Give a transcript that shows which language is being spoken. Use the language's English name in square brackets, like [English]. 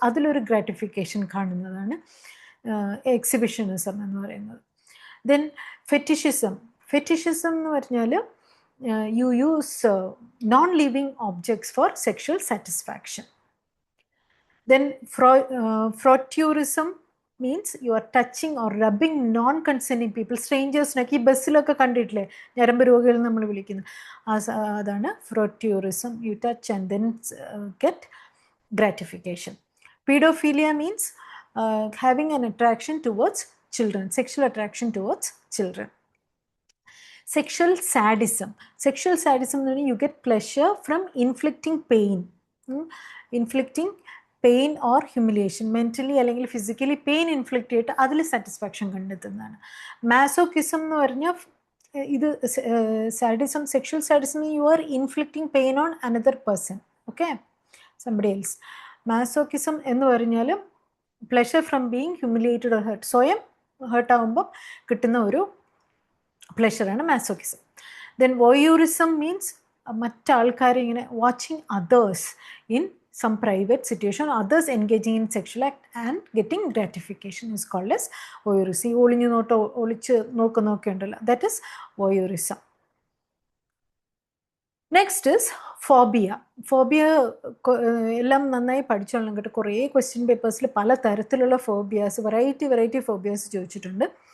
[Malayalam] അതിലൊരു gratification കാണുന്നതാണ് exhibitionism എന്ന് പറയുന്നത്. [English] Then fetishism. Fetishism [Malayalam] എന്ന് പറഞ്ഞാൽ [English] you use non-living objects for sexual satisfaction. Then frotteurism means you are touching or rubbing non-consenting people, strangers. [Malayalam] ഈ ബസ്സിലൊക്കെ കണ്ടിട്ടില്ലേ ഞരമ്പ് രോഗികൾ നമ്മൾ വിളിക്കുന്നത്, അതാണ് frotteurism. [English] You touch and then get gratification. Pedophilia means having an attraction towards children, sexual attraction towards children. Sexual sadism. Sexual sadism means you get pleasure from inflicting pain. Inflicting pain or humiliation, mentally അല്ലെങ്കിൽ physically pain inflict [Malayalam] ചെയ്തിട്ട് അതിൽ satisfaction കണ്ടെത്തുന്നതാണ്. [English] masochism [Malayalam] എന്ന് പറഞ്ഞാൽ ഇത് [English] Sadism, sexual sadism, you are inflicting pain on another person, okay, somebody else. Masochism [Malayalam] എന്ന് പറഞ്ഞാൽ [English] pleasure from being humiliated or hurt, [Malayalam] സ്വയം heart ആകുമ്പോൾ കിട്ടുന്ന ഒരു [English] പ്ലഷറാണ് masochism. Then voyeurism means [Malayalam] മറ്റാൾക്കാരെ ഇങ്ങനെ [English] Watching others in some private situation, others engaging in sexual act and getting gratification is called as voyeurism. [Malayalam] ഒളിച്ച് നോക്കുന്നൊക്കെ ഉണ്ടല്ലോ, [English] that is voyeurism. Next is phobia. Phobia [Malayalam] എല്ലാം നന്നായി പഠിച്ചോളണം കേട്ടോ. കുറേ ക്വസ്റ്റ്യൻ പേപ്പേഴ്സിൽ പല തരത്തിലുള്ള ഫോബിയാസ്, വെറൈറ്റി ഫോബിയാസ് ചോദിച്ചിട്ടുണ്ട്.